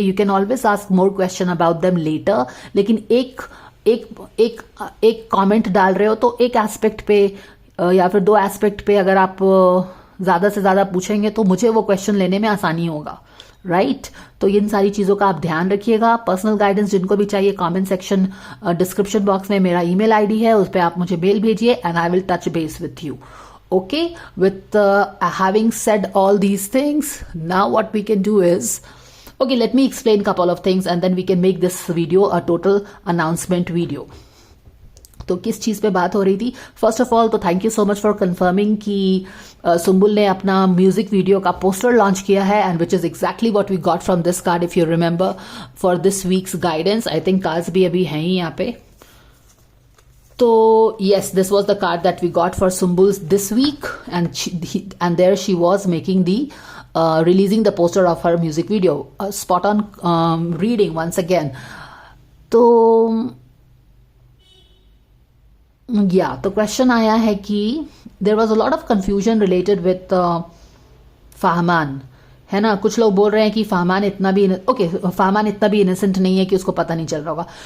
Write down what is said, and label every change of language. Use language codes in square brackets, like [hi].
[en] you can always ask more question about them later, [hi] लेकिन एक comment डाल रहे हो तो एक एस्पेक्ट पे या फिर दो एस्पेक्ट पे अगर आप ज्यादा से ज्यादा पूछेंगे तो मुझे वो क्वेश्चन लेने में आसानी होगा, राइट? तो इन सारी चीजों का आप ध्यान रखिएगा. पर्सनल गाइडेंस जिनको भी चाहिए, कमेंट सेक्शन डिस्क्रिप्शन बॉक्स में मेरा ईमेल आईडी है, उस पर आप मुझे मेल भेजिए [en] And I will touch base with you. Okay, with having said all these things, now what we can do is, okay, let me explain couple of things and then we can make this video a total announcement video. [hi] तो किस चीज पे बात हो रही थी? First of all तो [en] thank you so much for confirming [hi] कि सुम्बुल ने अपना म्यूजिक वीडियो का पोस्टर लॉन्च किया है [en] And which is exactly what we got from this card. If you remember for this week's guidance, I think cards [hi] भी अभी हैं ही यहाँ पे. [en] So yes, this was the card that we got for Sumbul this week, and there she was making the releasing the poster of her music video. Spot on reading once again. तो yeah, [hi] तो question आया है कि [en] there was a lot of confusion related with Fahman. [hi] है ना? कुछ लोग बोल रहे हैं कि फहमान इतना भी फहमान इतना भी इनोसेंट नहीं है कि उसको पता नहीं चल रहा होगा.